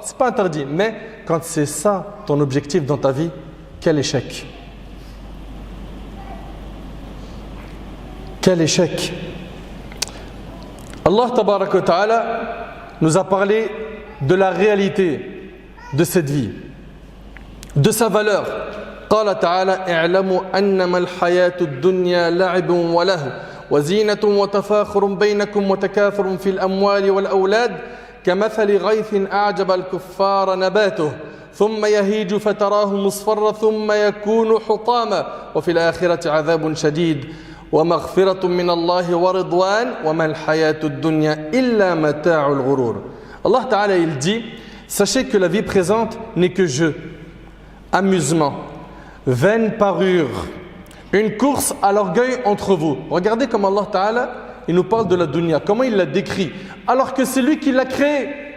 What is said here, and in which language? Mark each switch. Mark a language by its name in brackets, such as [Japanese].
[French] C'est pas interdit, mais quand c'est ça ton objectif dans ta vie, quel échec! Quel échec! Allah tabaraka wa ta'ala nous a parlé de la réalité de cette vie, de sa valeur. [Arabic] قال تعالى: اعلموا أنما الحياة الدنيا لعب وله وزينة وتفاخر بينكم وتكاثر في الأموال والأولاد كمثل غيث أعجب الكفار نباته ثم يهيج فتراه مصفرا ثم يكون حطاما وفي الآخرة عذاب شديد ومغفرة من الله ورضوان وما الحياة الدنيا إلا متاع الغرور. [French] Allah Ta'ala il dit: sachez que la vie présente n'est que jeu, amusement, vaine parure, une course à l'orgueil entre vous. Regardez comme Allah Ta'ala il nous parle de la dunya, comment il la décrit, alors que c'est lui qui l'a créée.